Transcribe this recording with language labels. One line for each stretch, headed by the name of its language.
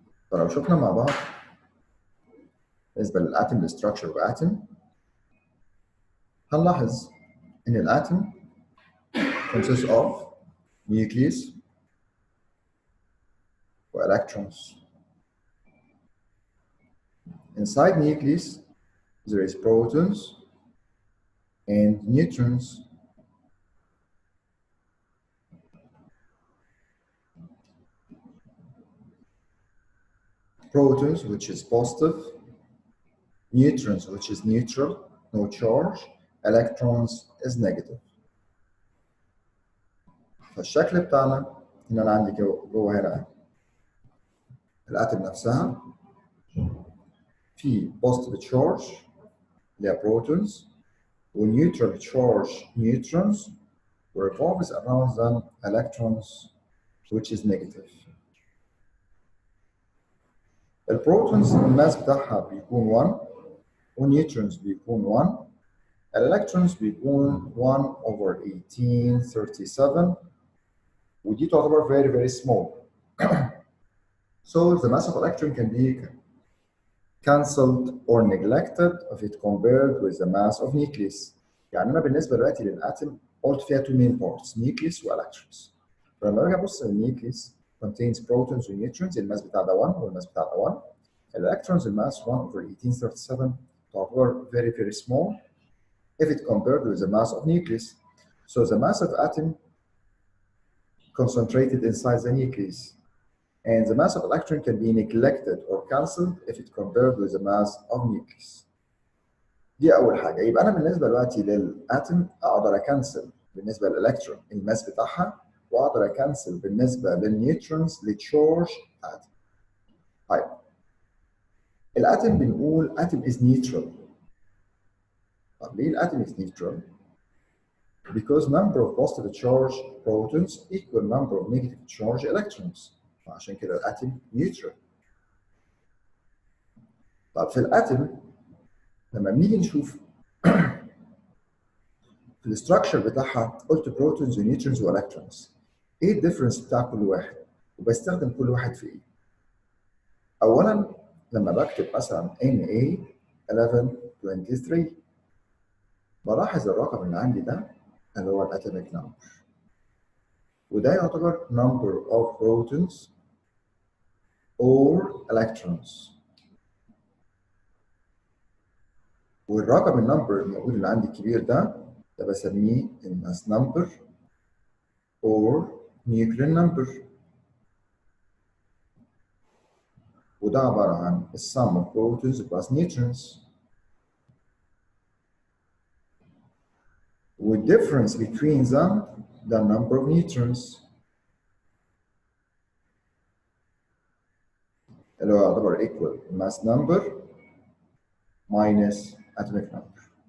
Arabic: فلو شفنا مع بعض بالنسبة للاتم الستراكشر اوف اتم هنلاحظ ان الاتم
English: consists of nucleus electrons. Inside nucleus there is protons and neutrons. Protons, which is positive, neutrons, which is neutral, no charge, electrons is negative.
Arabic: فالشكل بتاعنا ان انا عندي جوه هنا الاتم نفسها في
English: positive charge
Arabic: اللي هي protons و
English: neutral charge neutrons revolves around them electrons which is negative.
Arabic: البروتونز الماس بتاعها بيكون 1 والنيوترونز بيكون 1. الالكترونز بيكون 1 over 1837 ودي تعتبر
English: very very small. So the mass of electron can be cancelled or neglected if it compared with the mass of nucleus.
Arabic: يعني انا بالنسبه دلوقتي للاتم قلت فيها
English: two main parts nucleus
Arabic: والكترونز. فلما باجي ابص للنيوكليس
English: contains protons and neutrons
Arabic: الماس بتاع ده 1 والماس بتاع ده 1. الالكترونز الماس
English: 1 over 1837
Arabic: تعتبر
English: very very small if it compared with the mass of nucleus. So the mass of atom concentrated inside the nucleus. And the mass of electron can be neglected or cancelled if it compared with the mass of nucleus.
Arabic: دي أول حاجة. يبقى أنا بالنسبة دلوقتي للأتم أقدر أكنسل بالنسبة للإلكترون الماس بتاعها وأقدر أكنسل بالنسبة للنيوترونز لتشارج أتم. طيب الأتم بنقول أتم
English: is neutral.
Arabic: طب ليه الأتم
English: is neutral؟ Because number of positive charge protons equal number of negative charge electrons.
Arabic: فعشان كده الأتم neutral. طب في الأتم لما بنيجي نشوف في الاستراكشر بتاعها قلت بروتونز ونيوترونز والكترونز. ايه الديفرنس بتاع كل واحد؟ وبستخدم كل واحد في ايه؟ اولا لما بكتب مثلا Na1123 بلاحظ الرقم اللي عندي ده اللي هو الاتوميك نمبر وده يعتبر
English: number of protons or electrons.
Arabic: والرقم النمبر الموجود اللي عندي الكبير ده بسميه الماس نمبر
English: or nuclear number.
Arabic: وده عبارة عن
English: sum of protons plus neutrons. with difference between them the number of neutrons
Arabic: اللي هو يعتبر
English: equal mass number minus atomic number.